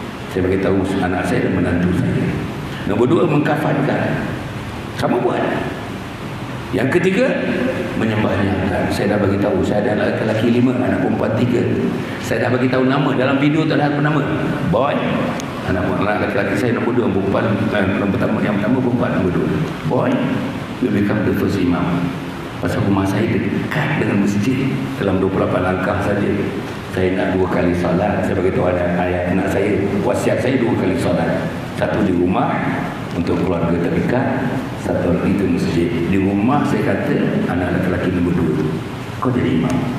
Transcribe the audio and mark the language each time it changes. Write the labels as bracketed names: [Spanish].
[Malay] Saya bagi tahu anak saya dan menantu saya. Nombor 2, mengkafankan, kamu buat. Yang ketiga, menyembahnya. Saya dah bagi tahu, saya ada anak lelaki 5, anak perempuan 3. Saya dah bagi tahu nama, dalam video tak ada apa nama. Boy, anak lelaki saya nombor 2, perempuan yang pertama perempuan nombor 2. [English] Boy, you become the first imam. [Malay] Pasal rumah saya dekat dengan masjid, dalam 28 langkah saja. Saya nak 2 kali solat. Saya bagi tahu anak saya, wasiat saya 2 kali solat. Satu di rumah untuk keluarga terdekat, satu lagi di masjid. Di rumah saya kata anak lelaki nombor 2, kau jadi imam.